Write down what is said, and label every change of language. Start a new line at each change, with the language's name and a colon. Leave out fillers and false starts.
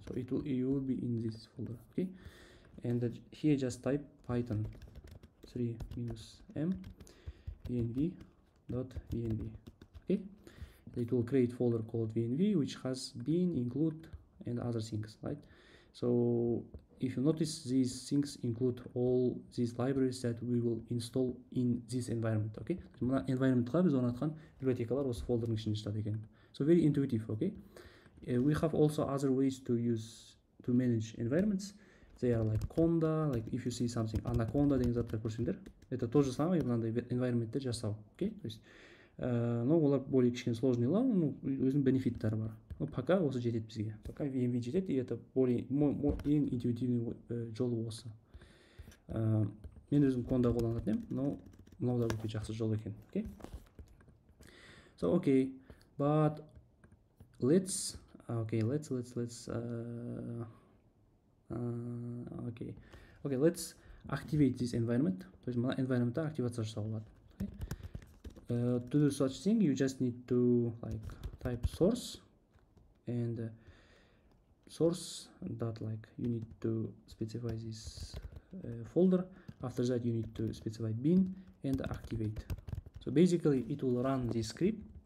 English: So you will be in this folder. Okay, and here just type Python 3 minus m vnv.vnv. Okay, it will create folder called vnv, which has bin, include, and other things, right? So if you notice, these things include all these libraries that we will install in this environment.
Kazakh: Okay, environmentқа біз орнатқан библиотекалар осы фолдердің ішінде жатады екен.
English: So very intuitive. Okay, we have also other ways to manage environments. They are like conda, like if you see something anaconda
Kazakh: деген заттар көрсеңдер,
Russian: это то же самое
Kazakh: мынандай environmentті жасау. Okay, то есть но олар более кішкене сложныйлар, ну өзінің бенефиттері бар. Но пока осы жетеді бізге. Пока VNV жетеді,
Russian: и это более
Kazakh: ең интуитивный жолы осы. Мен өзім конда қолданатын едім, но мынау да өте жақсы жол екен.
English: Okay, so okay, but let's okay, let's activate this environment.
Kazakh: То есть мына environment'та активация жасауға болады.
English: To do such thing, you just need to like type source and source dot, like you need to specify this folder. After that you need to specify bin and activate. So basically it will run this script.